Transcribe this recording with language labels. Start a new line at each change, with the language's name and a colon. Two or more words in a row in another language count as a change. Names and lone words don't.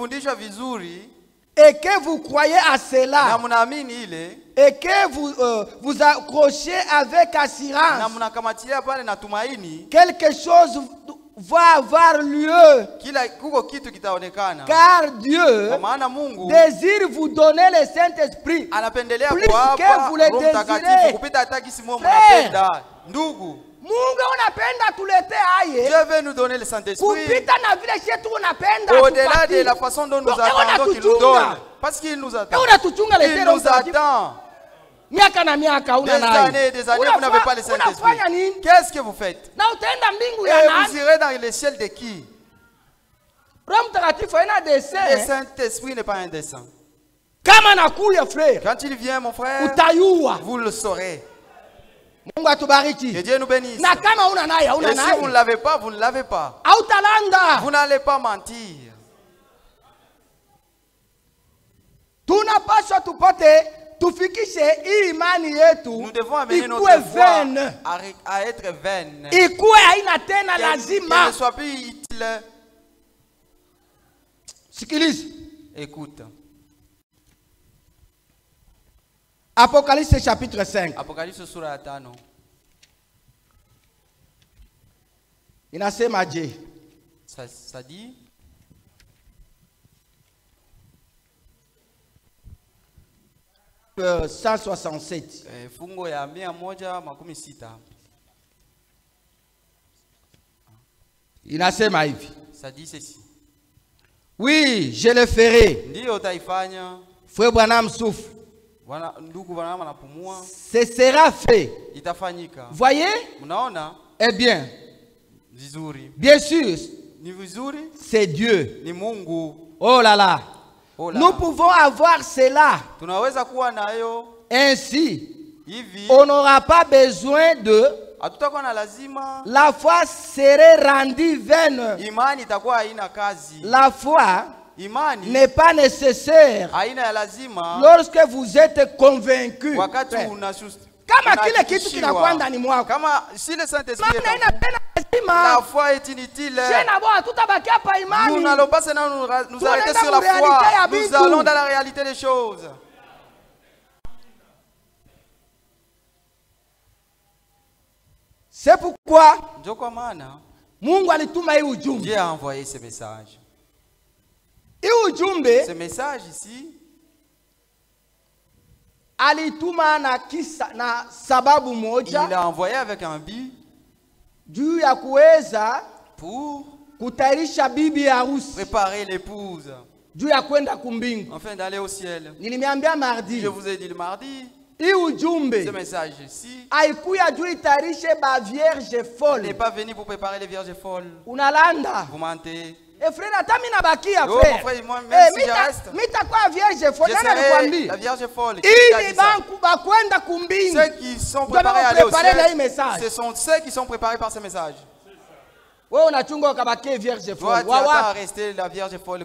French: et que vous croyez à cela et que vous accrochez avec assurance, quelque chose va avoir lieu, car Dieu désire vous donner le Saint-Esprit plus que vous le désirez. Frère,
Swahili: Mungu unapenda tulete aye.
French: Dieu veut nous donner le Saint-Esprit. Au-delà de la façon dont nous attendons qu'il nous donne. Parce qu'il nous attend. Il nous attend. Des années, vous n'avez pas le Saint-Esprit. Qu'est-ce que vous faites? Et vous irez dans le ciel de qui? Le Saint-Esprit n'est pas un dessein. Quand il vient, mon frère, vous le saurez. Que Dieu nous bénisse. Et si vous ne l'avez pas, vous ne l'avez pas. Vous n'allez pas mentir.
Swahili: tunapaswa tupote tufikishe hii imani yetu.
French: Nous devons amener notre foi à être vaine.
Swahili: Ikuwe haina tena lazima.
French: Qu'elle ne soit plus utile.
Swahili: Sikiliza.
French: Écoute. Apocalypse chapitre 5.
Swahili: Apocalypse sura ya 5. Inasema je?
French: Ça dit euh, 167.
Swahili: Fungo ya 116. Inasema hivi.
French: Ça dit ceci. Oui, je le ferai.
Swahili: Ndio utaifanya.
French: Frère Branham souffle.
Swahili: Ndugu Branham anapumua.
French: Ce sera fait.
Swahili: Itafanyika.
French: Voyez?
Swahili: Mnaona?
French: Eh bien.
Swahili: Vizuri.
French: Bien sûr.
Swahili: Ni vizuri?
French: C'est Dieu.
Swahili: Ni Mungu.
French: Oh là là. Oh là. Nous pouvons avoir cela.
Swahili: Tunaweza kuwa nayo.
French: Ainsi.
Swahili: Hivi.
French: On n'aura pas besoin de.
Swahili: Hatutakuwa na lazima.
French: La foi serait rendue vaine.
Swahili: Imani itakuwa haina kazi.
French: La foi n'est pas nécessaire lorsque vous êtes convaincu.
Swahili: Kama kile kitu kinakuwa ndani mwako. Kama si
French: le Saint-Esprit. La foi est inutile. Nous n'allons pas seulement nous arrêter sur la foi. Nous allons dans la réalité des choses. C'est pourquoi
Swahili: Mungu alituma hii ujumbe.
French: Dieu a envoyé ce message. Ce message ici
Swahili: alituma na sababu moja.
French: Il a envoyé avec un but
Swahili: juu ya kuweza
French: pour
Swahili: kutayarisha bibi harusi,
French: préparer l'épouse
Swahili: juu ya kwenda kumbingu,
French: afin d'aller au ciel.
Swahili: Nilimiambia mardi.
French: Je vous ai dit le mardi. Ce message ici n'est pas venu pour préparer les vierges folles.
Swahili: Unalanda.
French: Vous mentez. Et frère,
Swahili: atami na bakia
French: frère. Mon frère, moi même si je reste. Vierge folle. Je serai la vierge folle. Ceux qui sont préparés à aller au ciel, ce sont ceux qui sont préparés par ce message. Toi, tu vas rester la vierge folle.